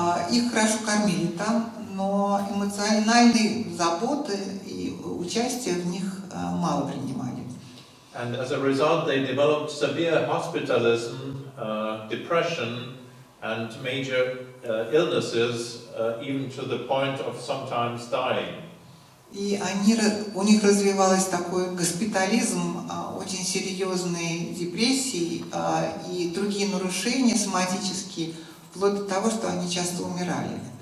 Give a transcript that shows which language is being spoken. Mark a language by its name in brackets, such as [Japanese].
[Russian] Их хорошо кормили там, но эмоциональной заботы и участия в них мало принимали. [English] And as a result, they developed severe hospitalism, depression, and major illnesses, even to the point of sometimes dying. [Russian] И у них развивался такой госпитализм, очень серьезные депрессии и другие нарушения соматические, вплоть до того, что они часто умирали.